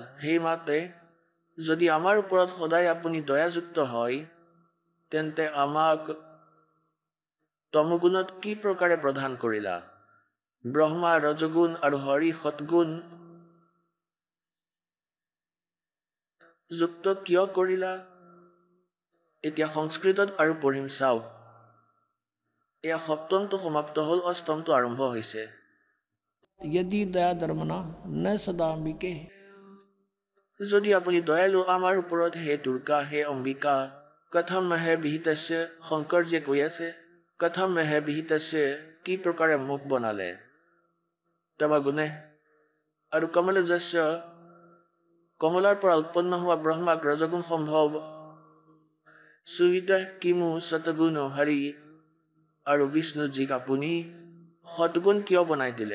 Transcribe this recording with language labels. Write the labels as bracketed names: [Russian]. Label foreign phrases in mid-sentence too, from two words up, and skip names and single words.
[Assamese] সেই মাতে যদি আমাৰ ওপৰত সদায় আপুনি দয়াযুক্ত হয় তেন্তে আমাক তমগুণত কি প্ৰকাৰে প্ৰদান কৰিলা, ব্ৰহ্মা ৰজগুণ আৰু হৰি সৎগুণ যুক্ত কিয় কৰিলা। এতিয়া সংস্কৃতত আৰু পঢ়িম চাওক। এয়া 7মটো সমাপ্ত হ'ল, 8মটো আৰম্ভ হৈছে। [Sanskrit] यदि दया धर्मना न सदा बिके, [Assamese] যদি আপুনি দয়ালু আমাৰ ওপৰত হে দুৰ্গা হে অম্বিকা, [Sanskrit] কথম মহে বিহিতস্য, [Assamese] শংকৰজীয়ে কৈ আছে [Sanskrit] কথম মহে বিহিতস্য, [Assamese] কি প্ৰকাৰে মুখ বনালে, তব গুণে আৰু কমলজস্য, কমলাৰ পৰা উৎপন্ন হোৱা ব্ৰহ্মাক ৰজগুণ সম্ভৱ, [Sanskrit] সুবিধ কিমু সতগুণ হৰি, [Assamese] আৰু বিষ্ণুজীক আপুনি সৎগুণ কিয় বনাই দিলে।